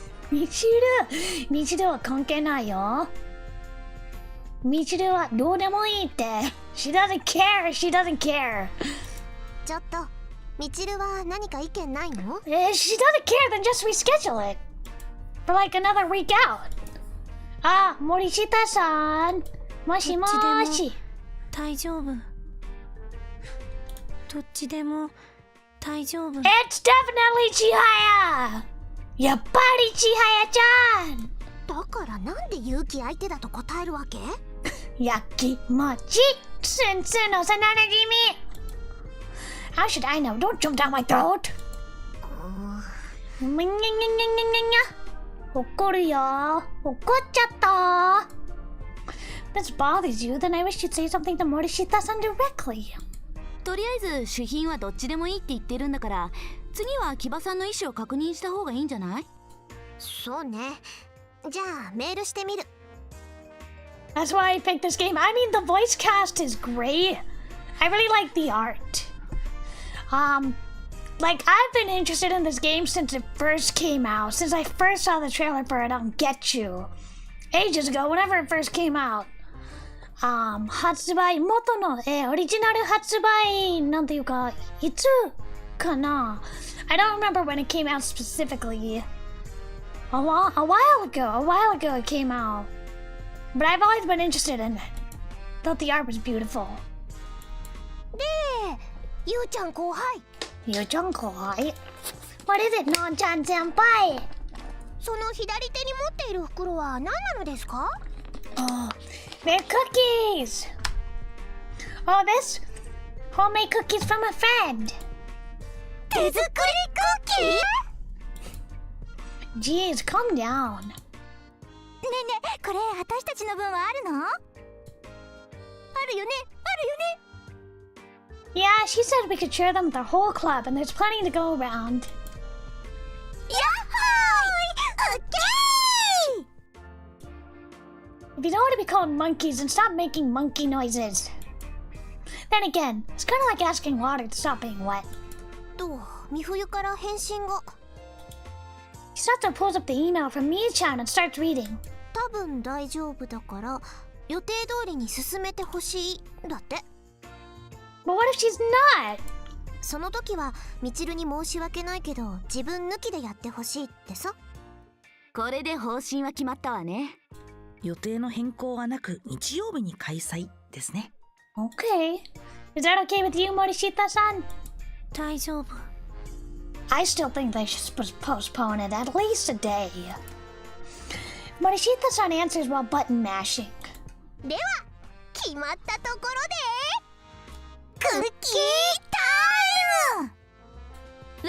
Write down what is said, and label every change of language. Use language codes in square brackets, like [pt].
[ja] みちるは関係ないよ。みちるはどうでもいいって。 [en] She doesn't care. [ja] ちょっと、みちるは何か意見ないの？ [en] She doesn't care, then just reschedule it. For like another week out. [ja] あ、森下さん。もしもーし。大丈夫。どっちでも大丈夫。 [en] It's definitely 千早。 [ja] やっぱり千早ちゃん。だからなんで勇気相手だと答えるわけ？やきもち先生の幼なじみ。 [en] How should I know? Don't jump down my throat. むにゃにゃにゃにゃにゃにゃ。 [ja] 怒るよ。怒っちゃった。 [en] This bothers you, then I wish you'd say something to Morishita-san directly. [ja] とりあえず主賓はどっちでもいいって言ってるんだから、次は木場さんの意思を確認した方がいいんじゃない？そうね。じゃあメールしてみる。 [en] That's why I picked this game. I mean, the voice cast is great. I really like the art. Like, I've been interested in this game since it first came out. Since I first saw the trailer for it on Get You. Ages ago, whenever it first came out. [ja] 発売、元の、オリジナル発売、なんていうか、いつかな? [en] I don't remember when it came out specifically. A while ago it came out. But I've always been interested in it. Thought the art was beautiful. [ja] で、ゆうちゃん後輩。ゆうちゃんかわいい。 [en] What is it, のんちゃん先輩? [ja] その左手に持っている袋は何なのですか? [en] Oh, they're cookies! Oh, this? Homemade cookies from a friend. [ja] 手作りクッキー? [en] Jeez, calm down. [ja] ねえねえ、これ私たちの分はあるの？あるよね、あるよね。 [en] Yeah, she said we could share them with our whole club, and there's plenty to go around. [ja] やっほーい！オッケー！ [en] If you don't want to be called monkeys, then stop making monkey noises. Then again, it's kind of like asking water to stop being wet. [ja] と、美冬から返信が。 [en] Chisato pulls up the email from Mii-chan and starts reading. [ja] 多分大丈夫だから予定通りに進めてほしいだって。 [en] But what if she's not? [ja] その時はみちるに申し訳ないけど自分抜きでやってほしいってさ。これで方針は決まったわね。予定の変更はなく日曜日に開催ですね。 [en] Okay. Is that okay with you, Morishita-san? [ja] 大丈夫。 [en] I still think they should postpone it at least a day. Morishita-san answers while button mashing. [ja] では決まったところでクッキータイム。